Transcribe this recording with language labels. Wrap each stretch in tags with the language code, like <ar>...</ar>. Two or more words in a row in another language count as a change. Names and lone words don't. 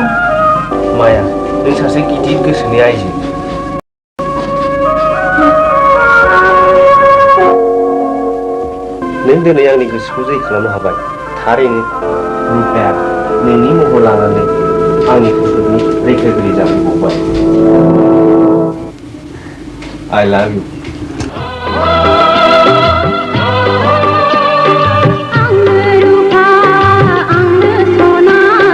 <brx>माया नों सासे गिदिर गोसोनि आइजो नों दिनै आंनि गोसोखौ जै खालामनो हाबाय थारैनो रुफाया नोंनि महर लानानै आंनि खैफोदनि रैखागिरि जाफैबावबाय</brx> <en>I love you</en> <brx>आंनो रुफा आंनो सना</brx>